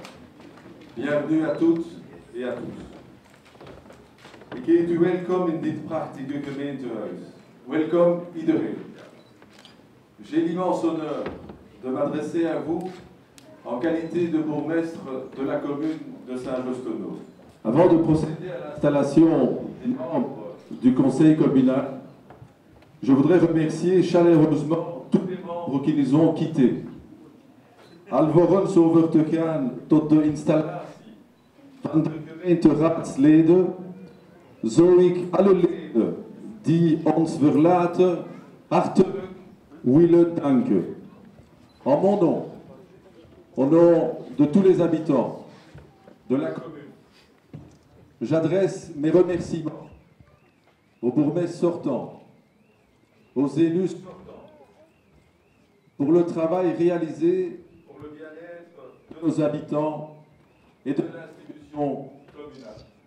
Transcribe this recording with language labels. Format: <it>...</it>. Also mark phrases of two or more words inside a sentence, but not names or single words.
<fr>Bienvenue à toutes et à tous.</fr> <nl>Ik heet u welkom in dit prachtige gemeentehuis. Welkom iedereen.</nl> <fr>J'ai l'immense honneur de m'adresser à vous en qualité de bourgmestre de la commune de Saint-Jostono. Avant de procéder à l'installation des membres du conseil communal, je voudrais remercier chaleureusement tous les membres qui nous ont quittés.</fr> <nl>Alvorens over te gaan tot de installatie van de gemeenteraadsleden, zou ik alle leden die ons verlaten hartelijk willen danken.</nl> <fr>En mon nom, au nom de tous les habitants de la commune, j'adresse mes remerciements au bourgmestre sortant, aux élus sortants, pour le travail réalisé pour le bien-être de nos habitants et de l'institution communale.</fr>